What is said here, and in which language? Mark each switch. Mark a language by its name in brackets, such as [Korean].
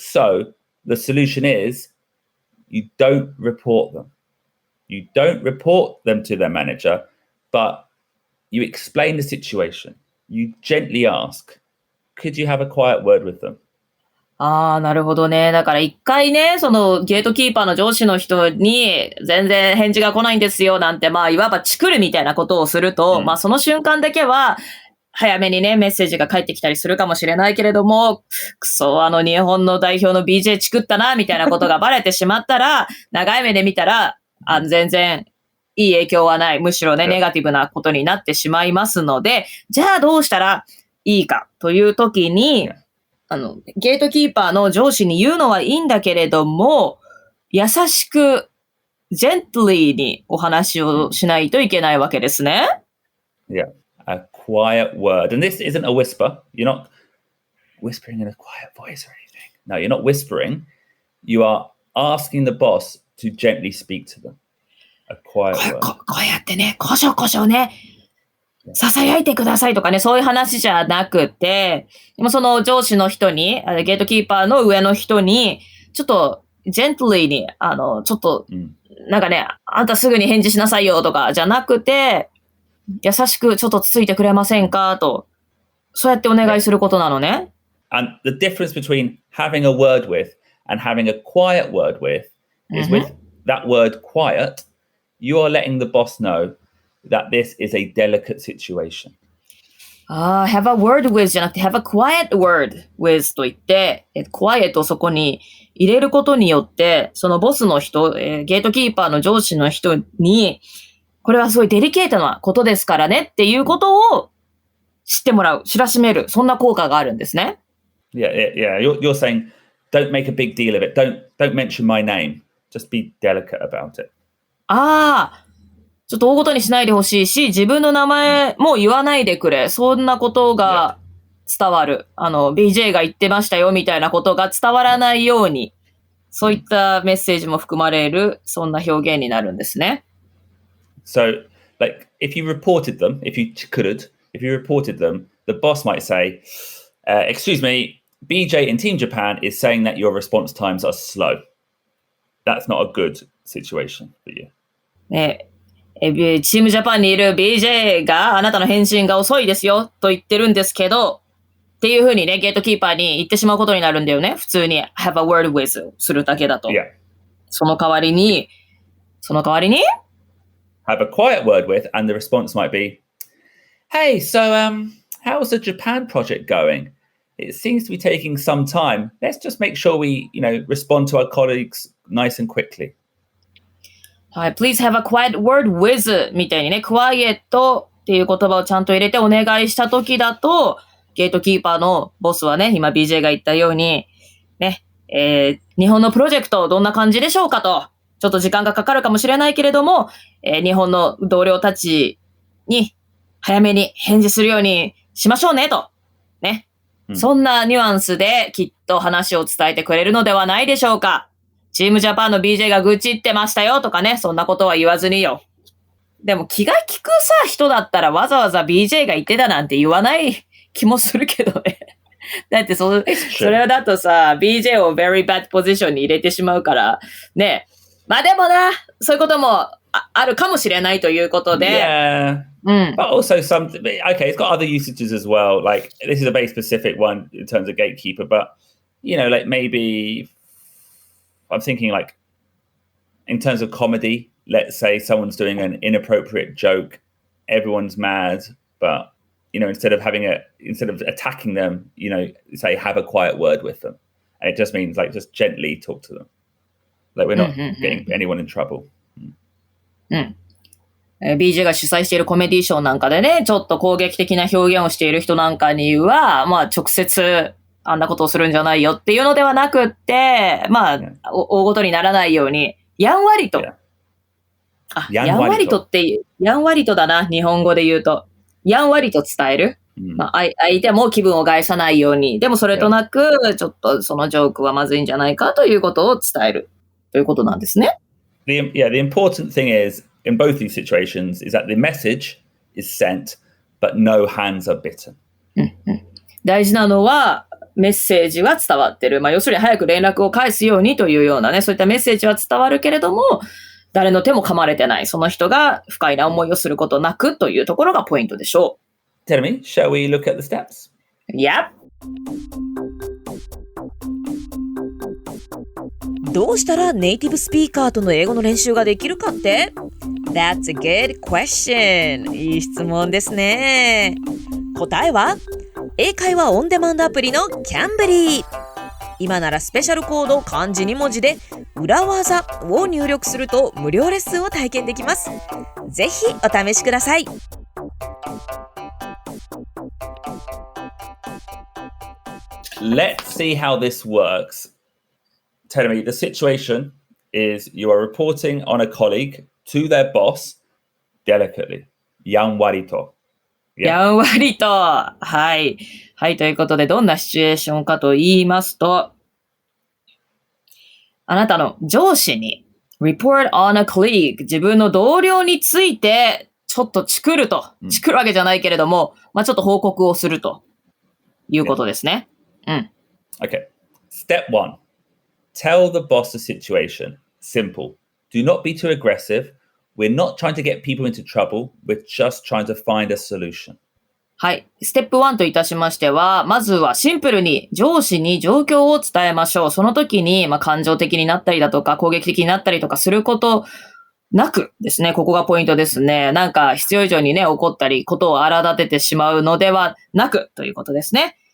[English] So the solution is you don't report them. You don't report them to their manager, but you explain the situation. You gently ask.Could you have a quiet word with them? [Japanese] なるほどね。だから一回ね、そのゲートキーパーの上司の人に全然返事が来ないんですよなんて、まあいわばチクるみたいなことをすると、まあその瞬間だけは早めにね、メッセージが返ってきたりするかもしれないけれども、くそ、日本の代表の BJ チクったな、みたいなことがバレてしまったら、長い目で見たら、全然いい影響はない。むしろね、ネガティブなことになってしまいますので、じゃあどうしたらいいかというときに、ゲートキーパーの上司に言うのはいいんだけれども、優しく、gently にお話をしないといけないわけですね。 [English] Yeah, a quiet word. And this isn't a whisper. You're not whispering in a quiet voice or anything. No, you're not whispering. You are asking the boss to gently speak to them. A quiet word. [Japanese] こうやってね、こしょこしょね。囁いてくださいとかね、そういう話じゃなくて、でもその上司の人に、ゲートキーパーの上の人に、ちょっと、ジェントリーに、ちょっと、なんかね、あんたすぐに返事しなさいよとかじゃなくて、優しくちょっとつついてくれませんかと、そうやってお願いすることなのね。 [English] And the difference between having a word with and having a quiet word with is with that word quiet, you are letting the boss know that this is a delicate situation. have a word with [Japanese] じゃなくて [English] have a quiet word with [Japanese] と言って、quiet をそこに入れることによって、そのボスの人、ゲートキーパーの上司の人に、これはすごいデリケートなことですからねっていうことを知ってもらう、知らしめる、そんな効果があるんですね。 [English] Yeah. You're saying, don't make a big deal of it. Don't mention my name. Just be delicate about it. [Japanese] ちょっと大ごとにしないでほしいし、自分の名前も言わないでくれ。そんなことが伝わる。BJ が言ってましたよみたいなことが伝わらないように、そういったメッセージも含まれる、そんな表現になるんですね。 [English] So, like, if you reported them, if you reported them, the boss might say, excuse me, BJ in Team Japan is saying that your response times are slow. That's not a good situation for you. [Japanese] チームジャパンにいる BJ があなたの返信が遅いですよと言ってるんですけど、っていうふうにね、ゲートキーパーに言ってしまうことになるんだよね。普通に [English] have a word with [Japanese] するだけだと。 [English] Yeah. [Japanese] その代わりに [English] have a quiet word with, and the response might be, hey, so how's the Japan project going? It seems to be taking some time. Let's just make sure we, respond to our colleagues nice and quickly. [Japanese] はい、 [English] please have a quiet word with [Japanese] みたいにね、quiet っていう言葉をちゃんと入れてお願いしたときだと、ゲートキーパーのボスはね、今 BJ が言ったように、ね、日本のプロジェクトどんな感じでしょうかと、ちょっと時間がかかるかもしれないけれども、日本の同僚たちに早めに返事するようにしましょうねと、ね、そんなニュアンスできっと話を伝えてくれるのではないでしょうか。チームジャパンの BJ が愚痴ってましたよとかね、そんなことは言わずによ。でも気が利くさ、人だったらわざわざ BJ が言ってたなんて言わない気もするけどね。だってそれだとさ、BJ を [English] very bad position [Japanese] に入れてしまうから、ね。まあでもな、そういうこともあるかもしれないということで。 [English] Yeah. But also okay, it's got other usages as well. Like, this is a very specific one in terms of gatekeeper, but, like maybe I'm thinking like in terms of comedy, let's say someone's doing an inappropriate joke, everyone's mad, but, instead of attacking them, say have a quiet word with them. And it just means like just gently talk to them. Like we're not getting anyone in trouble. [Japanese] BJ が主催しているコメディショーなんかでね、ちょっと攻撃的な表現をしている人なんかには、まあ直接あんなことをするんじゃないよっていうのではなくって、まあ、大ごとにならないように、やんわりと。やんわりとっていう、やんわりとだな、日本語で言うと。やんわりと伝える。まあ、相手も気分を害さないように。でもそれとなく、ちょっとそのジョークはまずいんじゃないかということを伝える。ということなんですね。 [English] The important thing is, in both these situations, is that the message is sent, but no hands are bitten. [Japanese] 大事なのは、メッセージは伝わってる。まあ、要するに早く連絡を返すようにというようなね、そういったメッセージは伝わるけれども、誰の手も噛まれてない。その人が不快な思いをすることなくというところがポイントでしょう。 [English] Tell me, shall we look at the steps? Yep. [Japanese] どうしたらネイティブスピーカーとの英語の練習ができるかって？ [English] That's a good question. [Japanese] いい質問ですね。答えは英会話オンデマンドアプリのキャンベリー。今ならスペシャルコード漢字2文字で裏技を入力すると無料レッスンを体験できます。ぜひお試しください。 [English] Let's see how this works. Tell me, the situation is you are reporting on a colleague to their boss delicately. [Japanese] やんわりと。やんわりと。はい。はい。ということで、どんなシチュエーションかと言いますと、あなたの上司に [English] report on a colleague [Japanese] 自分の同僚についてちょっとチクると。チクるわけじゃないけれども、まあちょっと報告をするということですね。 [English] Okay. Step 1. Tell the boss the situation. Simple. Do not be too aggressive. We're not trying to get people into trouble. We're just trying to find a solution. [Japanese] はい。ステップ1といたしましては、まずはシンプルに上司に状況を伝えましょう。その時に、感情的になったりだとか、攻撃的になったりとかすることなくですね。ここがポイントですね。なんか必要以上にね、怒ったり、ことを荒立ててしまうのではなくということですね。